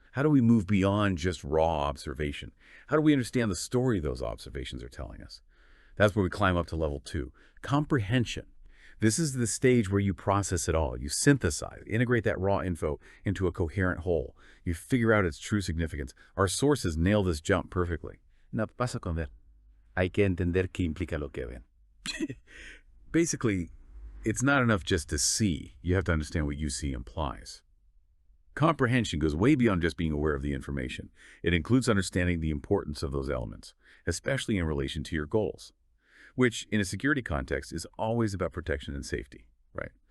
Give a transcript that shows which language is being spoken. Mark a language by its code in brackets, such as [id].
[en] How do we move beyond just raw observation? How do we understand the story those observations are telling us? That's where we climb up to level 2, comprehension. This is the stage where you process it all. You synthesize, integrate that raw info into a coherent whole. You figure out its true significance. Our sources nail this jump perfectly. [es] No pasa con ver. Hay que entender qué implica lo que ven. [en] Basically, it's not enough just to see. You have to understand what you see implies. Comprehension goes way beyond just being aware of the information. It includes understanding the importance of those elements, especially in relation to your goals, which in a security context is always about protection and safety, right?